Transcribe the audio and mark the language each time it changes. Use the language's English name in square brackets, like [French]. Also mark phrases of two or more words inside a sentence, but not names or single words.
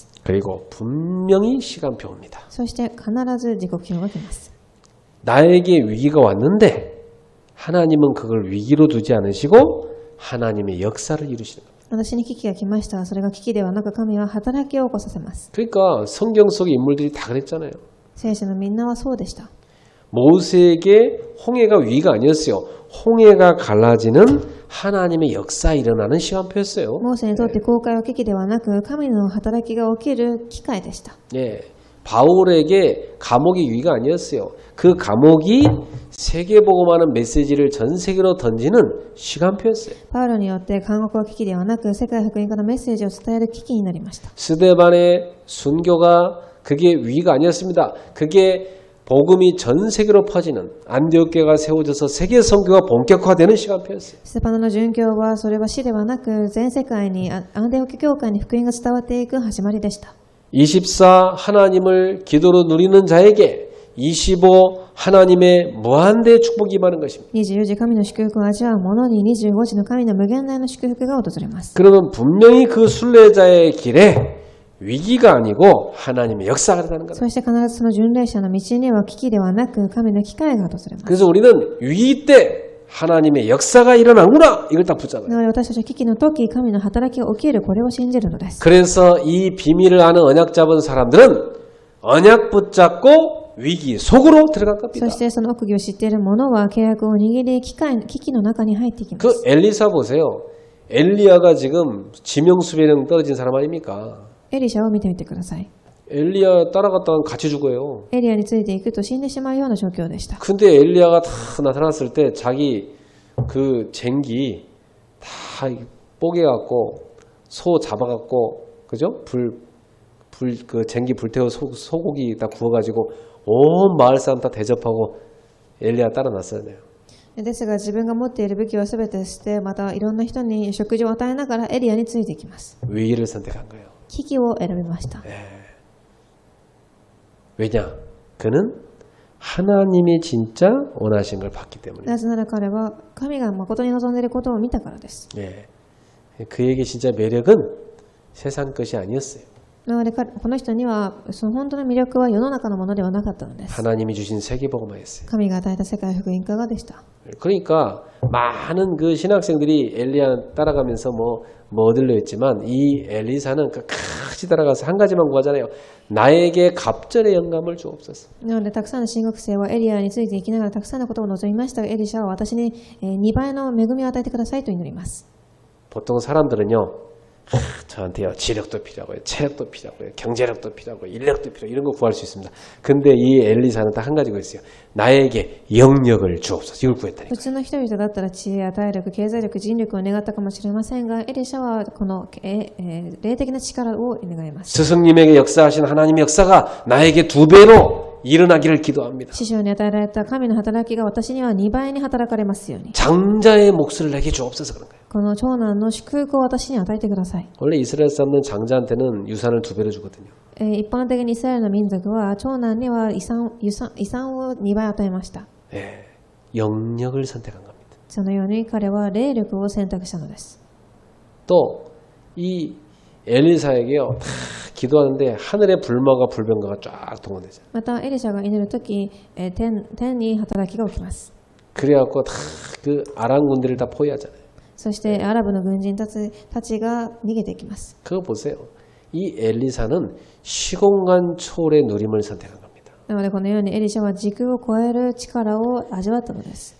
[Korean] 그리고 분명히 시간표입니다. [Japanese] そして必ず時刻表が来ます。 [Korean] 나에게 위기가 왔는데 하나님은 그걸 위기로 두지 않으시고 하나님의 역사를 이루시는 겁니다. [Japanese] 私に危機が来ました。それが危機ではなく神は働きを起こさせます。 [Korean] 그러니까 성경 속의 인물들이 다 그랬잖아요. [Japanese] 聖書のみんなはそうでした。 [Korean] 모세에게 홍해가 위기가 아니었어요. 홍해가 갈라지는 하나님의 역사 일어나는 시간표였어요. [Japanese] モーセにとって航海は危機ではなく神の働きが起きる機会でした。 [Korean] 예, 바울에게 감옥이 위기가 아니었어요. 그 감옥이 세계복음하는 메시지를 전 세계로 던지는 시간표였어요. [Japanese] パウロによって監獄は危機ではなく世界福音化のメッセージを伝える危機になりました。 [Korean] 스데반의 순교가 그게 위기가 아니었습니다. 그게 복음이 전 세계로 퍼지는 안디옥교회가 세워져서 세계 선교가 본격화되는 시간표였어요. [Japanese] ステパノの殉教はそれは死ではなく全世界にアンデオ教教会に福音が伝わっていく始まりでした。 [Korean] 24 하나님을 기도로 누리는 자에게 25 하나님의 무한대 축복이 임하는 것입니다. [Japanese] 24 時神の祝福を味わう者に25時の神の無限大の祝福が訪れます。 [Korean] 그러면 분명히 그 순례자의 길에 위기가 아니고 하나님의 역사가 일어나는 거다. [Japanese] そして必ずその巡礼者の道には危機ではなく神の機会が訪れます。 [Korean] 그래서 우리는 위기 때 하나님의 역사가 일어나구나 이걸 딱 붙잡아요. [Japanese] なので私たちは危機の時、神の働きが起きる、これを信じるのです。 [Korean] 그래서 이 비밀을 아는 언약 잡은 사람들은 언약 붙잡고 위기 속으로 들어갈 겁니다. [Japanese] そしてその奥義を知っている者は契約を握り危機の中に入っていきま [Korean] 그 [Japanese] す。 [Korean] 엘리사 보세요. 엘리야가 지금 지명수배령 떨어진 사람 아닙니까? [Japanese] エリシャを見てみてください。 [Korean] 엘리야 따라갔다가 같이 죽어요. [Japanese] エリアについていくと死んでしまうような状況でした。 [Korean] 근데 엘리야가 다 나타났을 때 자기 그 쟁기 다 뽀개갖고 소 잡아갖고 그죠? 그 쟁기 불태워 소고기 다 구워가지고 온 마을 사람 다 대접하고 엘리야 따라 났어야 돼요. [Japanese] ですが自分が持っている武器をすべて捨て、またいろんな人に食事を与えながらエリアについていきます。 [Korean] 위기를 선택한 거예요. [Japanese] 危機を選びました。 [Korean] 왜냐? 그는 하나님이 진짜 원하신 걸 봤기 때문에. [Japanese] なぜなら彼は神が誠に望んでいることを見たからです。 [Korean] 예. 그에게 진짜 매력은 세상 것이 아니었어요. [Japanese] なのでこの人にはその本当の魅力は世の中のものではなかったのです。 [Korean] 하나님이 주신 세계복음화였어요. [Japanese] 神が与えた世界福音化がでした。 [Korean] 그러니까 많은 그 신학생들이 엘리야 따라가면서 뭐 얻으려 했지만 이 엘리사는 끝까지 따라가서 한 가지만 구하잖아요. 나에게 갑절의 영감을 주옵소서. [Japanese] なのでたくさんの神学生はエリアについていきながらたくさんのことを望みましたが、エリシャは私に2倍の恵みを与えてくださいと祈ります。 [Korean] 보통 사람들은요. 저한테요 지력도 필요하고요, 체력도 필요하고요, 경제력도 필요하고요, 인력도 필요하고 이런 거 구할 수 있습니다. 근데 이 엘리사는 딱 한 가지가 있어요. 나에게 영력을 주옵소서. 이걸 구했다니까. [Japanese] 普通の人々だったら知恵や体力、経済力、人力を願ったかもしれませんが、エリシャはこの、霊的な力を願います。 [Korean] 스승님에게 역사하신 하나님의 역사가 나에게 2배로 일어나기를 기도합니다. [Japanese] 師匠に与えられた神の働きが私には2倍に働かれますように。 [Korean] 장자의 몫을 내게 주옵소서. 그런 거예요. [Japanese] この長男の祝福を私に与えてください。 [Korean] 원래 이스라엘 사람들은 장자한테는 유산을 2배로 주거든요. [Japanese] 一般的にイスラエルの民族は長男には遺産を2倍与えました。 [Korean] 예, 영력을 선택한 겁니다. [Japanese] そのように彼は霊力を選択したのです。 [Korean] 또 이 엘리사에게요 다 기도하는데 하늘의 불마가 불병가가 쫙 동원되죠. [Japanese] またエリシャが祈るとき、天に働きが起きます。 [Korean] 그래갖고 다 그 아람 군대를 다 포위하잖아요. [Japanese] そしてアラブの軍人たちが逃げていきます。 [Korean] 그거 보세요. 이 엘리사는 시공간 초월의 누림을 선택한 겁니다. [Japanese] なのでこのようにエリシャは時空を超える力を味わったのです。